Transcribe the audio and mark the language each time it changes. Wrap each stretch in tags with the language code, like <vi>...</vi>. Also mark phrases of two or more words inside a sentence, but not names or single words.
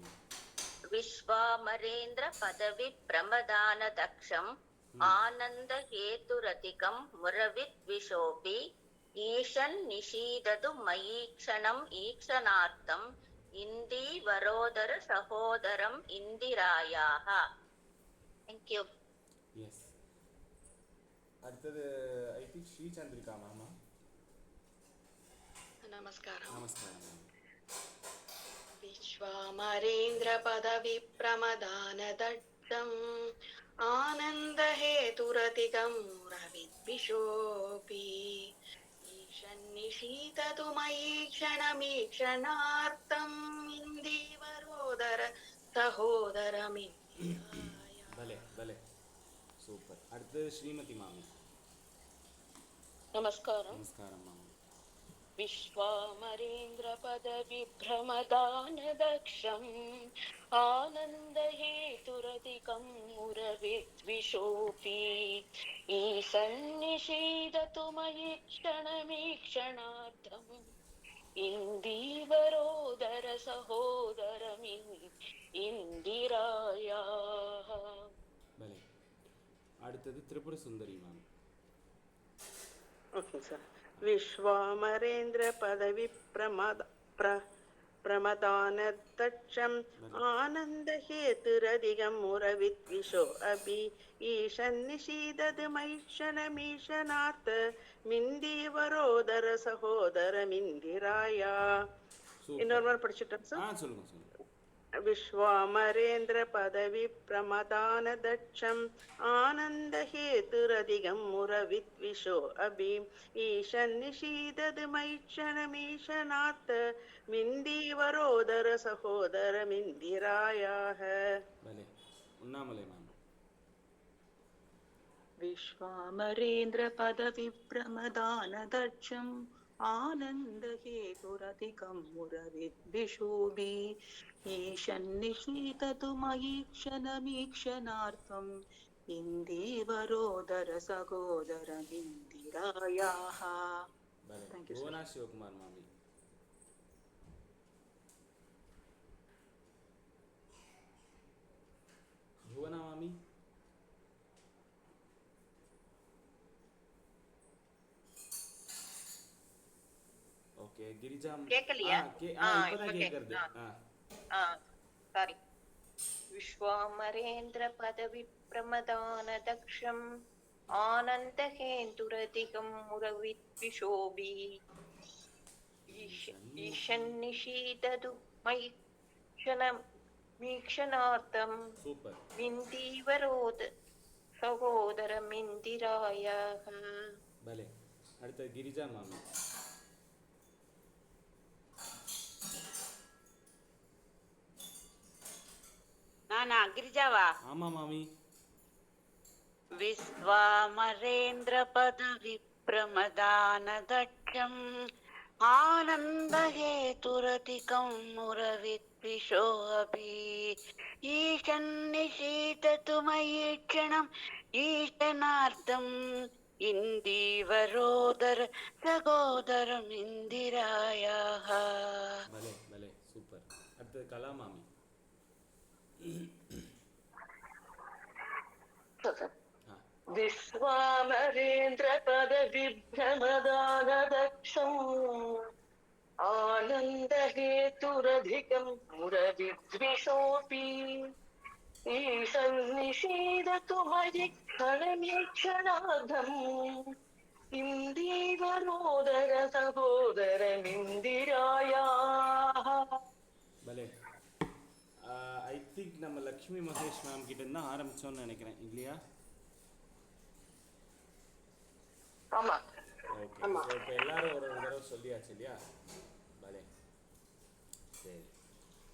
<sa>विश्वामरेन्द्र पदवी प्रमदान दक्षम् आनन्द हेतुरधिकं मुरविद् विषोपि ईषन् निषीदतु मयीक्षणम् ईक्षणार्थम् इन्दी वरोदर सहोदरम् इन्दिरायाः.</sa> <en>Thank you.</en> <ta>எஸ். அடுத்தது</ta> <en>I think</en> <ta>ஸ்ரீ சந்திரிகா மாமா. நமஸ்காரம். நமஸ்காரம்.</ta> <sa>विश्वामरेन्द्र पदवी प्रमदान दट्टम् आनंद हेतुरतिकं रविद्विषोऽपि ईशन्निशीततु मयि क्षणमीक्षणार्थम् इन्दीवरोदर सहोदरमिन्द्राय.</sa> <ta>भले சூப்பர். அடுத்து ஸ்ரீமதி மாமி. நமஸ்காரம். நமஸ்காரம் மாமி.</ta> <sa>विश्वामरेन्द्र पदवी प्रमदान दक्षम् आनंद हेतुरतिकं मुरविद्विषोऽपि ईशन्निषीदतु मयि क्षणमीक्षणार्थम् इन्दीवरोदर सहोदरमिन्दिरायाः.</sa> <ta>भले. அடுத்தது திரிபுர சுந்தரி மாமி. ஓகே சார்.</ta> <sa>विश्वामरेन्द्र पदवी प्रमदान दक्षम् आनंद हेतुरधिगं मुरविद्विषो अभि ईशन्निषीदद् मैक्षणमीशनात् मिन्दीवरोदर सहोदरमिन्दिराया.</sa> <ta>இன்னொரு முறை படிச்சுட்டேன் சார். சொல்லுங்க.</ta> <sa>विश्वामरेन्द्र पदवी प्रमदान दक्षम् आनंद हेतुरधिगं मुरविद्विषो अभि ईशन्निषीदद् मैक्षणमीशनात् मिन्दीवरोदर सहोदरमिन्दिरायाः.</sa> <ta>भले. उन्नामले माम.</ta> <sa>विश्वामरेन्द्र पदवी प्रमदान दक्षम् आनंद हेतुरधिकं मुरविद्विषोऽपि ईशन्निषीदतु मयि क्षणमीक्षणार्थम् इन्दीवरोदर सहोदरमिन्दिरायाः.</sa> <en>Thank you.</en> <ta>भुवना शिवकुमार मामी. भुवना मामी. ஓகே கிரிஜா கேக்கலையா? இப்பதான் கேக்குது.</ta> <sa>சாரி. विश्वामरेन्द्र पदवी प्रमदान दक्षम् आनन्द हेन्दुरधिकं मुरविद्विषोपि ईषन्निषीदतु मयि क्षणमीक्षणार्थम् मिन्दीवरोद सहोदरमिन्दिरायाः.</sa> <ta>भले. அடுத்து கிரிஜா மாமி. நானா கிரிஜாவா? ஆமா மாமி.</ta> <sa>विश्वामरेन्द्र पदवी प्रमदान दक्षम् आनंद हेतुरधिकं मुरविद्विषोऽपि ईशन्निषीदतु मयि क्षणम् ईशनार्थम् इन्दीवरोदर सहोदरमिन्दिरायाः.</sa> <ta>பலே பலே சூப்பர். அடுத்து கலா மாமி.</ta> <sa>विश्वामरेन्द्र पदवी प्रमदान दक्षम् आनंद हेतुरधिकं मुरविद्विषोऽपि ईशन्निषीदतु मयि क्षणमीक्षणार्थम् इन्दीवरोदर सहोदरमिन्दिरायाः.</sa> <ta>भले.</ta> <en>I think</en> <ta>நம்ம லக்ஷ்மி மகேஷ் மேம் கிட்ட இருந்து ஆரம்பிச்சோம்னு நினைக்கிறேன் இல்லையா? ஆமா. ஓகே. இப்போ எல்லாரும் ஒரு தடவை சொல்லியாச்சு இல்லையா? பலே. சரி.</ta>